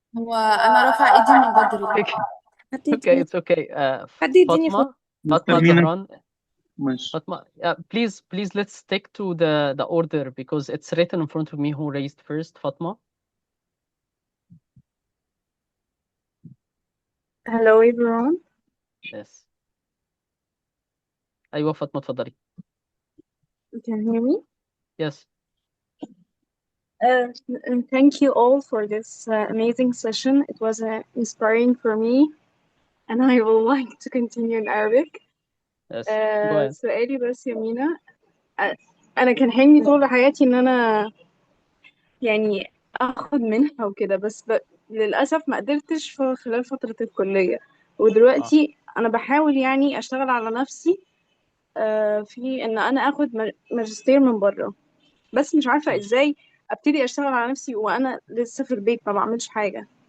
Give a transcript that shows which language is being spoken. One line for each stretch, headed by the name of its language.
Arabic: هو أنا رافعة إيدي من بدري.
English: Okay, it's okay.
Arabic: حد يديني
English: Fatma
Arabic: مستر مينا
English: Zahran.
Arabic: ماشي.
English: Fatma, please let's stick to the order because it's written in front of me who raised first. Fatma. Hello everyone. Yes.
Arabic: أيوة فاطمة اتفضلي.
English: You can hear me? Yes. And thank you all for this amazing session. It was inspiring for me, and I would like to continue in Arabic. Yes. Go ahead.
Arabic: سؤالي بس يا مينا، أنا كان حلمي طول حياتي إن أنا يعني أخد منها وكده، بس للأسف ما قدرتش في خلال فترة الكلية، ودلوقتي أنا بحاول يعني أشتغل على نفسي في إن أنا أخد ماجستير من بره، بس مش عارفة إزاي ابتدي اشتغل على نفسي وانا لسه في البيت ما بعملش حاجه.